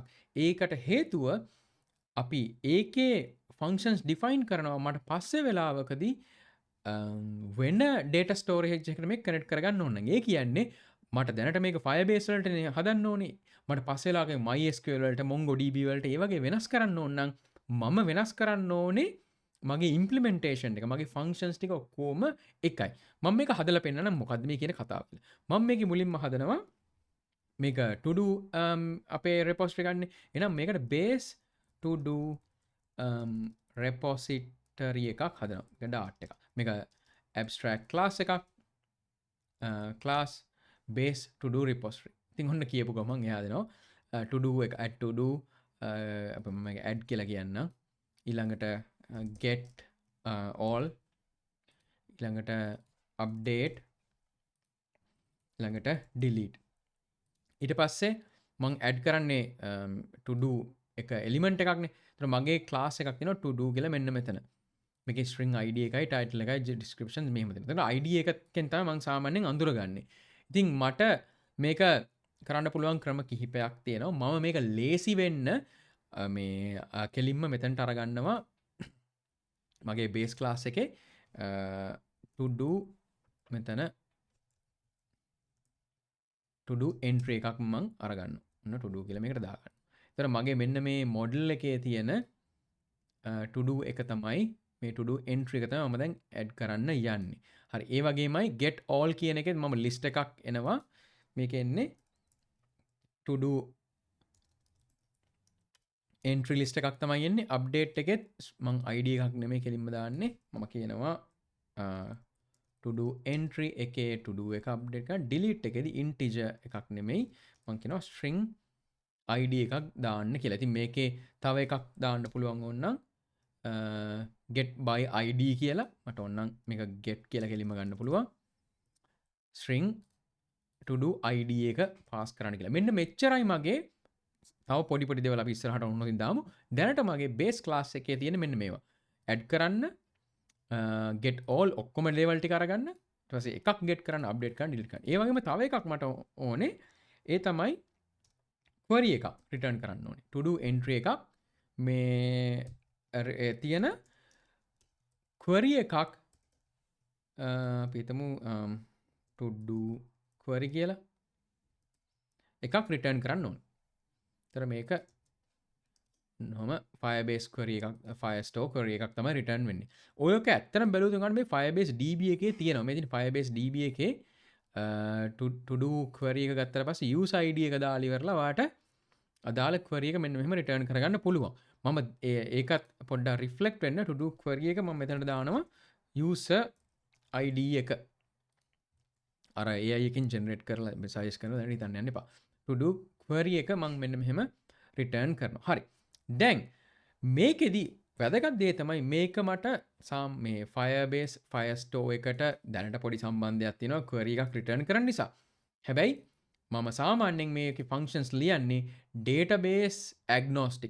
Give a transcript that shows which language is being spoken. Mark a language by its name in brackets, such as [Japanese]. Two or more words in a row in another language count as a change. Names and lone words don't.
[Sinhala] ඒකට හේතුව අපි ඒකේ [English] functions define [Sinhala] කරනවා මට පස්සේ වෙලාවකදී වෙන [English] data storage [Sinhala] එකකට මේක connect කරගන්න ඕන නම් ඒ කියන්නේ මට දැනට මේක Firebase වලට හදන්න ඕනේ. මට පස්සේ වෙලාවක MySQL වලට MongoDB වලට ඒ වගේ වෙනස් කරන්න ඕන නම් මම වෙනස් කරන්න ඕනේ මගේ ඉම්පලිමෙන්ටේෂන් එක මගේ ෆංක්ෂන්ස් ටික ඔක්කොම එකයි. මම මේක හදලා පෙන්නනම් මොකද්ද මේ කියන කතාව කියලා. මම මේකේ මුලින්ම හදනවා මේක [English] to do [Sinhala] අපේ repository ගන්න. එහෙනම් මේකට [English] base to do repository [Sinhala] එකක් හදනවා. ඒක dart එකක්. මේක [English] abstract class [Sinhala] එකක්. [English] class base to do repository. [Sinhala] ඉතින් ඔන්න කියපු ගමන් එයා දෙනවා [English] to do [Sinhala] එක [English] add to do [Sinhala] අපි මම මේක add කියලා කියන්න. ඊළඟට [English] get all [Sinhala] ළඟට update ළඟට delete ඊට පස්සේ මං add කරන්නේ [English] to do [Sinhala] එක element එකක්නේ. ඒතර මගේ class එකක් තියෙනවා [English] to do [Sinhala] කියලා මෙන්න මෙතන. මේකේ [English] string id [Sinhala] එකයි title එකයි description මෙහෙම දෙනවා. එතන id එකෙන් තමයි මං සාමාන්‍යයෙන් අඳුරගන්නේ. ඉතින් මට මේක කරන්න පුළුවන් ක්‍රම කිහිපයක් තියෙනවා. මම මේක ලේසි වෙන්න මේ කෙලින්ම මෙතනට අරගන්නවා මගේ [English] base class [Sinhala] එකේ [English] to do [Sinhala] මෙතන [English] to do entry [Sinhala] එකක් මම අරගන්න. ඔන්න [English] to do [Sinhala] කියලා මේකට දාගන්න. එතන මගේ මෙන්න මේ මොඩල් එකේ තියෙන [English] to do [Sinhala] එක තමයි මේ [English] to do entry [Sinhala] එක තමයි මම දැන් add කරන්න යන්නේ. හරි ඒ වගේමයි [English] get all [Sinhala] කියන එකෙත් මම list එකක් එනවා. මේක එන්නේ [English] to do entry list [Sinhala] එකක් තමයි එන්නේ. update එකෙත් මං id එකක් නෙමෙයි කෙලින්ම දාන්නේ. මම කියනවා [English] to do entry [Sinhala] එකේ [English] to do [Sinhala] එක update කරලා delete එකේදී integer එකක් නෙමෙයි මං කියනවා [English] string id [Sinhala] එකක් දාන්න කියලා. ඉතින් මේකේ තව එකක් දාන්න පුළුවන් ඕනනම් [English] get by id [Sinhala] කියලා මට ඕනනම් මේක get කියලා කෙලින්ම ගන්න පුළුවන්. [English] string to do id [Sinhala] එක පාස් කරන්න කියලා. මෙන්න මෙච්චරයි මගේ තව පොඩි පොඩි දේවල් අපි ඉස්සරහට උන්නකින් දාමු. දැනට මගේ [English] base class [Sinhala] එකේ තියෙන මෙන්න මේවා. add කරන්න [English] get all [Sinhala] ඔක්කොම ලේවල් ටික අරගන්න. ඊට පස්සේ එකක් get කරන්න update කරන්න delete කරන්න. ඒ වගේම තව එකක් මට ඕනේ. ඒ තමයි query එකක් return කරන්න ඕනේ. [English] to do entry [Sinhala] එකක් මේ තියෙන query එකක් අපි හිතමු [English] to do query [Sinhala] කියලා එකක් return කරන්න ඕනේ. තර මේක නොම [English] Firebase query [Sinhala] එකක් [English] Firestore query [Sinhala] එකක් තමයි return වෙන්නේ. ඔයක ඇත්තටම බැලුවොත් ගන්න මේ [English] Firebase DB [Sinhala] එකේ තියෙනවා. මේ තියෙන [English] Firebase DB [Sinhala] එකේ [English] to do query [Sinhala] එක ගත්තට පස්සේ [English] user ID [Sinhala] එක දාලා ඉවරලා වාට අදාළ query එක මෙන්න මෙහෙම return කරගන්න පුළුවන්. මම ඒකත් පොඩ්ඩක් reflect වෙන්න [English] to do query [Sinhala] එක මම මෙතනට දානවා [English] user ID [Sinhala] එක. අර AI එකෙන් generate කරලා suggest කරනවා දැන් හිතන්න යන්න එපා. [English] to do query [Sinhala] එක මම මෙන්න මෙහෙම return කරනවා. හරි. දැන් මේකෙදි වැදගත් දේ තමයි මේක මට මේ Firebase Firestore එකට දැනට පොඩි සම්බන්ධයක් තියෙනවා query එකක් return කරන්න නිසා. හැබැයි මම සාමාන්‍යයෙන් මේකේ ෆන්ක්ෂන්ස් ලියන්නේ [English] database agnostic.